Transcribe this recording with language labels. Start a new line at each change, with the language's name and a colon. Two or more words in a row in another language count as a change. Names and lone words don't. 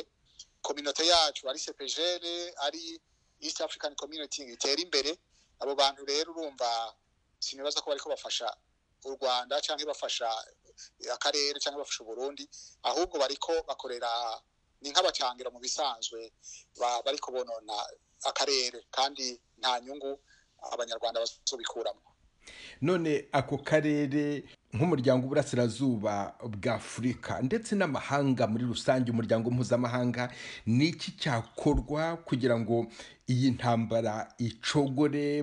Rundi: Communauté yacu ari CPGL, ari East African Community itera imbere. Abo bantu rero urumva sinibaza ko bariko bafasha u Rwanda canke bafasha akarere canke bafasha Burundi, ahubwo bariko bakorera ni nk'abacangira mu bisanzwe, bariko bonona akarere, kandi nta nyungu Abanyarwanda bazobikuramo. None ako karere nk'umuryango w'Uburasirazuba bwa Afurika ndetse n'amahanga muri rusange, umuryango mpuzamahanga, ni iki cyakorwa kugira ngo iyi ntambara icogore?